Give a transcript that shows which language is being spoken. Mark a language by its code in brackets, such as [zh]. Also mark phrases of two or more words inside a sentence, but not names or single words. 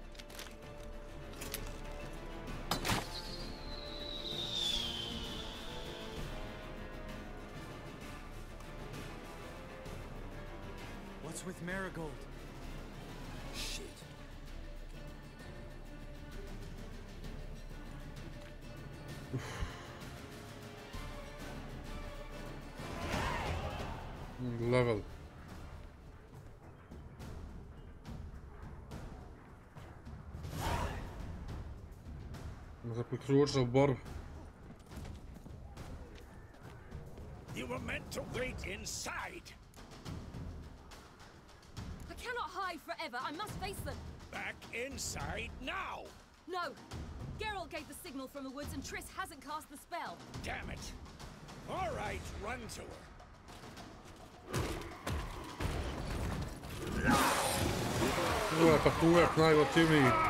[en] What's with Marigold? Shit. Level. [hr] Zaključio borbu. [en] You were meant to wait inside. I cannot hide forever. I must face them. Back inside now. No. Geralt gave the signal from the woods and Triss hasn't cast the spell. Damn it. All right, run to her. [hr] Ovo je tako uvijek najgotivniji.